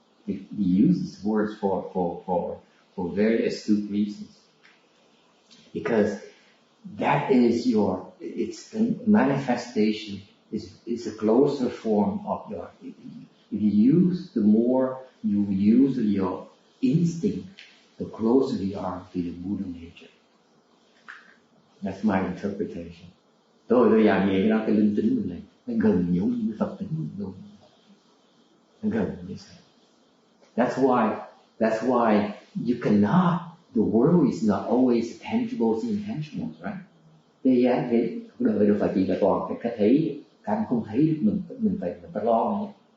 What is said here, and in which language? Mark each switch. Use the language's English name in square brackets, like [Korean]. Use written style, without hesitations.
[English] It uses words for very astute reasons, because that is it's the manifestation. It's a closer form of your. If you use, the more you use your instinct, the closer you are to the Buddha nature. That's my interpretation. [Vietnamese] Tôi giảng về cái đó, cái linh tính mình này, nó gần giống như Phật tính mình luôn. Nó gần như thế. [English] That's why you cannot. The world is not always tangible, intangible, right? [Vietnamese] Cái đời đâu phải chỉ là toàn cái thấy, cái không thấy được mình phải lo nhé.